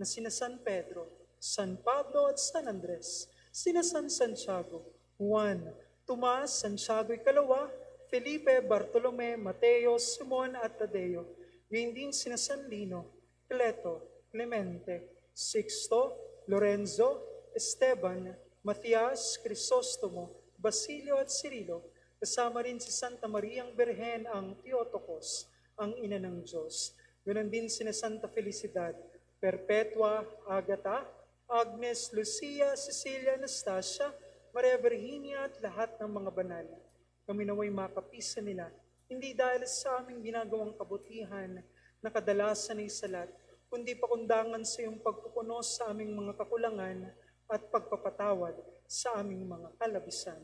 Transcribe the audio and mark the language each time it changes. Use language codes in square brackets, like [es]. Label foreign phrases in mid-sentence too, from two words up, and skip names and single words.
[tl] sina San Pedro, San Pablo at San Andres, sina San Santiago, Juan, Tomas, Santiago Ikalawa, Felipe, Bartolome, Mateo, Simon at Tadeo, gayon din sina San Lino, Cleto, Clemente, Sixto, Lorenzo, Esteban, Matias, Crisostomo, Basilio at Cirilo, kasama rin si Santa Mariang Berhen ang Theotokos, ang ina ng Diyos. Ganon din sina Santa Felicidad, Perpetua, Agata, Agnes, Lucia, Cecilia, Anastasia, Maria Virginia at lahat ng mga banal. Kami naway makapisan nila, hindi dahil sa aming ginagawang kabutihan na kadalasan ay salat, kundi pakundangan sa iyong pagpupuno sa aming mga kakulangan at pagpapatawad sa aming mga kalabisan.